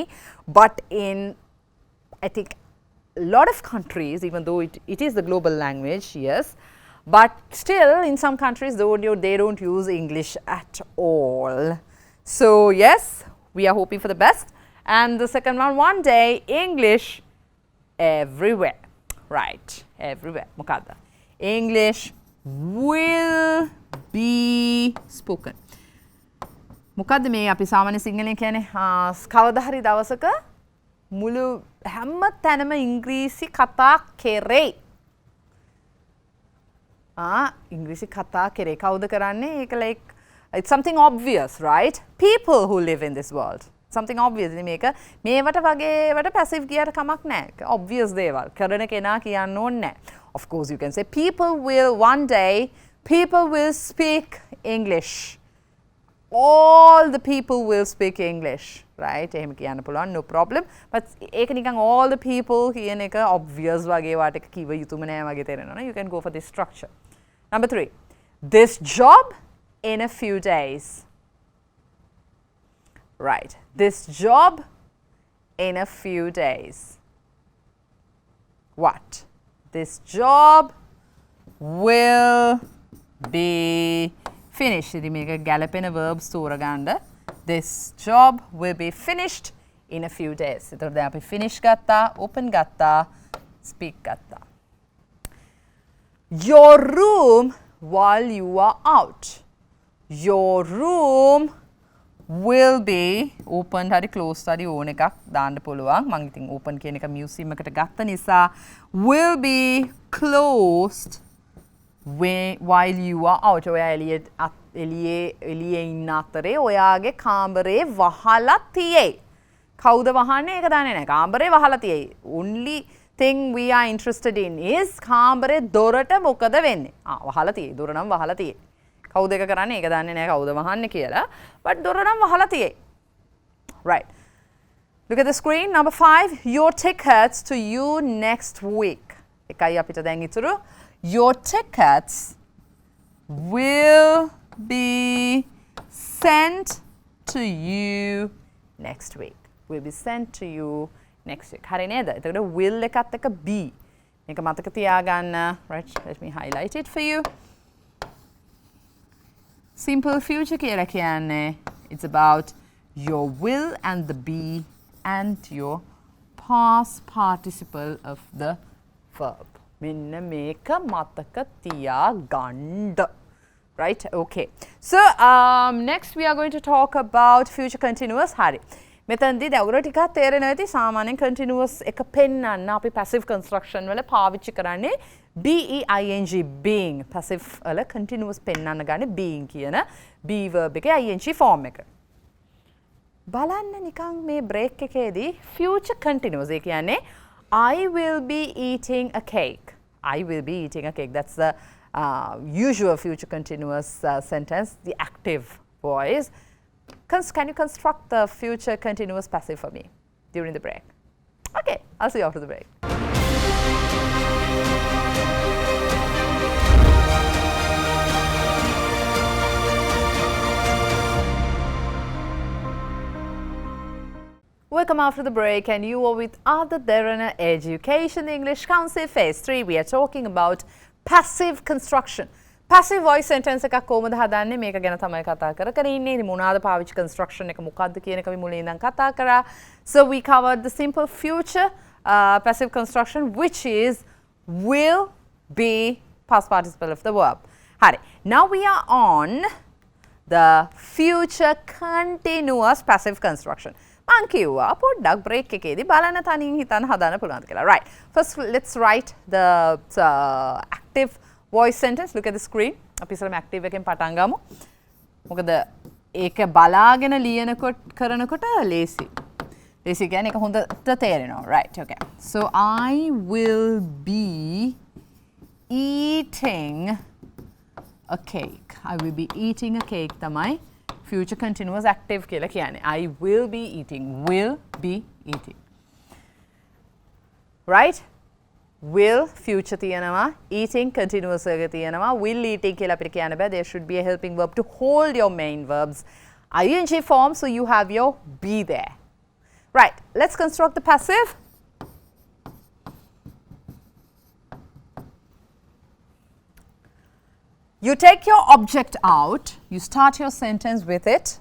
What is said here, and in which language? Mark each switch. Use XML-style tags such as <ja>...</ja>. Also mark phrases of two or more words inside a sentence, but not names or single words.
<en>But in, I think, a lot of countries, even though it is the global language, yes, but still in some countries, they don't use English at all. So, yes, we are hoping for the best. And the second one day, English everywhere. Right, everywhere. Mokada. English will be spoken.</en> <si>මොකද්ද මේ අපි සාමාන්‍ය සිංහලෙන් කියන්නේ කවදා හරි දවසක මුළු හැම තැනම ඉංග්‍රීසි කතා කෙරේ. ඉංග්‍රීසි කතා කෙරේ. කවුද කරන්නේ?</si> <en>ඒක like it's something obvious, right? People who live in this world. Something obvious.</en> <si>මේවට වගේවට passive ගියට කමක් නැහැ. Obvious දේවල්. කරන කෙනා කියන්න ඕනේ නැහැ.</si> <en>Of course you can say people will one day people will speak English. All the people will speak English, right?</en> <si>එහෙම කියන්න පුළුවන්,</si> <en>no problem. But</en> <si>ඒක නිකන්</si> <en>all the people</en> <si>කියන එක obvious වගේ වාට එක කිව යුතුම නෑ වගේ තේරෙනවා.</si> <en>You can go for this structure. Number 3. This job in a few days. Right. This job in a few days. What? This job will be finished.</en> <si>ඉතින් මේක ගැලපෙන verbs තෝරගන්න.</si> <en>This job will be finished in a few days.</en> <si>එතකොට දැන් අපි finish ගත්තා, open ගත්තා, speak ගත්තා.</si> <en>Your room while you are out. Your room will be open</en> <si>හරි closed හරි ඕන එකක් දාන්න පුළුවන්. මම ඉතින් open කියන එක museum එකට ගත්ත නිසා</si> <en>will be closed while you are out.</en> <si>ඔයා එළියේ ඉන්න අතරේ ඔයාගේ කාමරේ වහලා තියෙයි. කවුද වහන්නේ? ඒක දන්නේ නැහැ. කාමරේ වහලා තියෙයි.</si> <en>Only thing we are interested in is</en> <si>කාමරේ දොරට මොකද වෙන්නේ? වහලා තියෙයි. දොර නම් වහලා තියෙයි. කවුද ඒක කරන්නේ? ඒක දන්නේ නැහැ කවුද වහන්නේ කියලා. But දොර නම් වහලා තියෙයි.</si> <en>Right. Look at the screen. Number 5. Your tickets to you next week.</en> <si>එකයි අපිට දැන් ඉතුරු.</si> <en>Your tickets will be sent to you next week. Will be sent to you next week.</en> <si>හරි නේද? එතකොට will එකත් එක be. මේක මතක තියාගන්න.</si> <en>Right. Let me highlight it for you. Simple future</en> <si>කියලා කියන්නේ</si> <en>it's about your will and the be and your past participle of the verb.</en> <si>මෙන්න මේක මතක තියාගන්න.</si> <en>Right? Okay. So, next we are going to talk about future continuous.</en> <si>හරි. මෙතනදී දවුර ටිකක් තේරෙනවා ඇති සාමාන්‍යයෙන් continuous එක පෙන්නන්න අපි</si> <en>passive construction</en> <si>වල පාවිච්චි කරන්නේ</si> <en>being being passive</en> <si>වල continuous පෙන්නන්න ගන්නේ being කියන</si> <en>be verb</en> <si>එකේ</si> <en>ing form</en> <si>එක. බලන්න නිකන් මේ</si> <en>break එකේදී future continuous</en> <si>ඒ කියන්නේ</si> <en>I will be eating a cake. I will be eating a cake. That's the usual future continuous sentence, the active voice. Can you construct the future continuous passive for me during the break? Okay, I'll see you after the break. Welcome after the break, and you are with other Derana Education English Council Phase 3. We are talking about passive construction. Passive voice sentence</en> <si>එකක් කොහොමද හදන්නේ මේක ගැන තමයි කතා කරගෙන ඉන්නේ. ඉතින් මොනවාද පාවිච්චි construction එක මොකක්ද කියන එක අපි මුලින් ඉඳන් කතා කරා.</si> <en>So we covered the simple future passive construction which is will be past participle of the verb.</en> <si>හරි.</si> <en>Now we are on the future continuous passive construction.</en> <si>මං කිව්වා පොඩ්ඩක් break එකේදී බලන්න තනියෙන් හිතන්න හදන්න පුළුවන්ද කියලා.</si> <en>Right. First let's write the active voice sentence. Look at the screen.</en> <si>අපි ඉස්සරම active එකෙන් පටන් ගමු. මොකද ඒක බලාගෙන ලියනකොට කරනකොට ලේසි. ලේසි කියන්නේ ඒක හොඳට තේරෙනවා.</si> <en>Right. Okay. So I will be eating a cake. I will be eating a cake තමයි future continuous active</en> <si>කියලා කියන්නේ.</si> <en>I will be eating. Will be eating. Right? Will future තියනවා, eating continuous</en> <si>එක තියනවා, will eating කියලා අපිට කියන්න බෑ.</si> <en>There should be a helping verb to hold your main verbs. ing form, so you have your be there. Right, let's construct the passive. You take your object out, you start your sentence with it.</en>